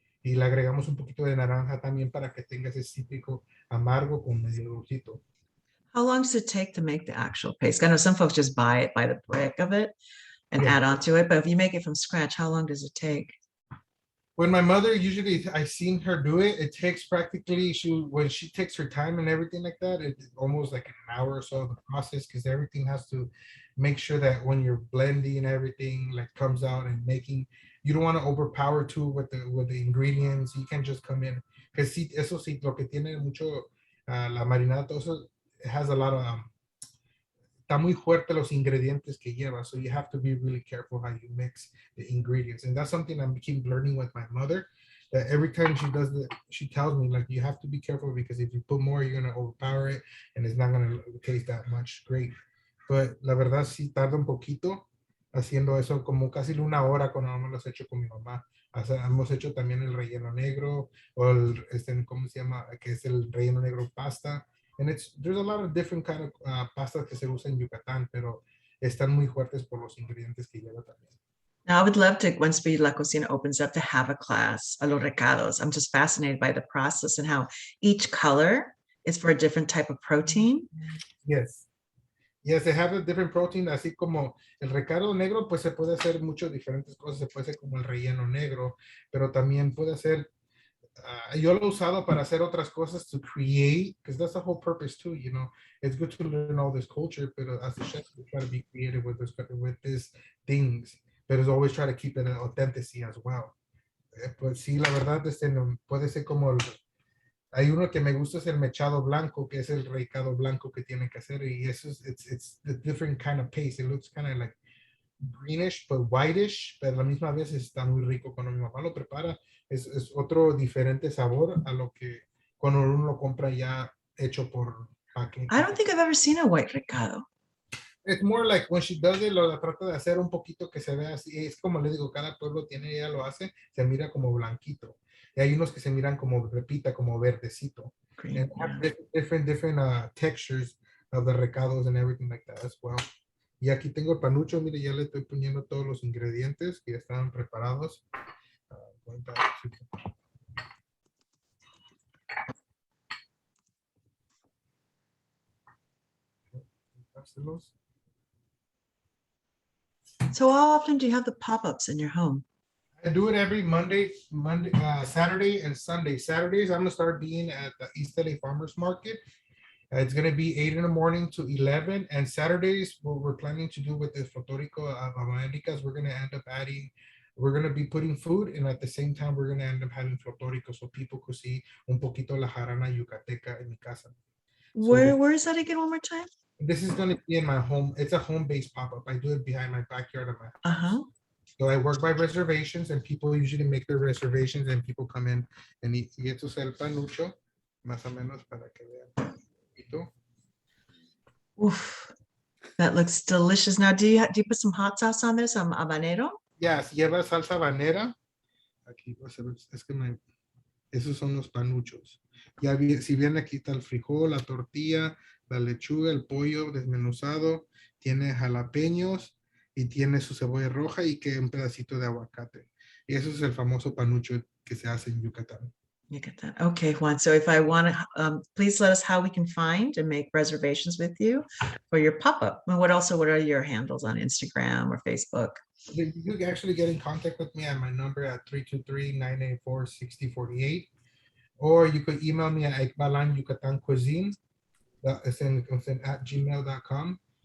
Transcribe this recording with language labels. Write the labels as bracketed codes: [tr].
[es] Y le agregamos un poquito de naranja también para que tenga ese cítrico amargo con medio dulcito. [en] How long does it take to make the actual paste? I know some folks just buy it by the brick of it and add on to it, but if you make it from scratch, how long does it take? When my mother, usually I've seen her do it, it takes practically, when she takes her time and everything like that, it's almost like an hour or so of the process, because everything has to make sure that when you're blending everything like comes out and making, you don't want to overpower too with the ingredients. You can just come in, because [es] eso sí, lo que tiene mucho la marinada, todo eso, [en] it has a lot of [es] está muy fuerte los ingredientes que lleva, [en] so you have to be really careful how you mix the ingredients, and that's something I keep learning with my mother, that every time she does it, she tells me, like, you have to be careful, because if you put more, you're going to overpower it, and it's not going to taste that much great. [es] But la verdad sí tarda un poquito haciendo eso, como casi una hora cuando me los he hecho con mi mamá. O sea, hemos hecho también el relleno negro, o ¿cómo se llama? Que es el relleno negro pasta. [en] And there's a lot of different kind of pastas [es] que se usan en Yucatán, pero están muy fuertes por los ingredientes que lleva también. [en] Now, I would love to, once La Cocina opens up, to have a class, [es] a los recados. [en] I'm just fascinated by the process and how each color is for a different type of protein. Yes. Yes, they have a different protein, [es] así como el recado negro, pues se puede hacer muchas diferentes cosas. Se puede hacer como el relleno negro, pero también puede hacer yo lo he usado para hacer otras cosas, [en] to create, because that's the whole purpose too, it's good to learn all this culture, but as a chef, you try to be creative with these things, but it's always try to keep it an authenticity as well. [es] Pues sí, la verdad, puede ser como hay uno que me gusta, es el mechado blanco, que es el recado blanco que tienen que hacer, y eso [en] it's a different kind of paste. It looks kind of like greenish but whitish, [es] pero a la misma vez está muy rico. Cuando mi mamá lo prepara, es otro diferente sabor a lo que cuando uno lo compra ya hecho por paquete. [en] I don't think I've ever seen a white recado. It's more like when she does it, [es] lo trata de hacer un poquito que se vea así. Es como le digo, cada pueblo tiene, ella lo hace, se mira como blanquito. Y hay unos que se miran como repita, como verdecito. [en] Green, And have different textures of the recados and everything like that as well. [es] Y aquí tengo el panucho, mire, ya le estoy poniendo todos los ingredientes que ya estaban preparados. llevárselos. [en] So how often do you have the pop-ups in your home? I do it every Saturday and Sunday. Saturdays, I'm gonna start being at the East LA Farmers Market. It's gonna be 8 in the morning to 11. And Saturdays, what we're planning to do with the Fotorico of Americas, we're gonna be putting food, and at the same time, we're gonna end up having Fotorico so people could see [es] un poquito la jarana yucateca en mi casa. [en] Where is that again, one more time? This is gonna be in my home. It's a home-based pop-up. I do it behind my backyard of my house. Uh-huh. So I work by reservations, and people usually make their reservations, and people come in and eat. [es] Y esto es el panucho, más o menos para que vean. [en] Oof, that looks delicious. Now, do you put some hot sauce on there, some habanero? [es] Yes, lleva salsa habanera. Aquí, es que esos son los panuchos. Ya si bien aquí está el frijol, la tortilla, la lechuga, el pollo desmenuzado, tiene jalapeños y tiene su cebolla roja y que un pedacito de aguacate. Y eso es el famoso panucho que se hace en Yucatán. [en] You get that. Okay, Juan. So if I want to, please let us how we can find and make reservations with you for your pop-up. And what are your handles on Instagram or Facebook? You can actually get in contact with me at my number at 323-984-6048. Or you could email me at EKBALAM Yucatan Cuisine. It's in at gmail.com.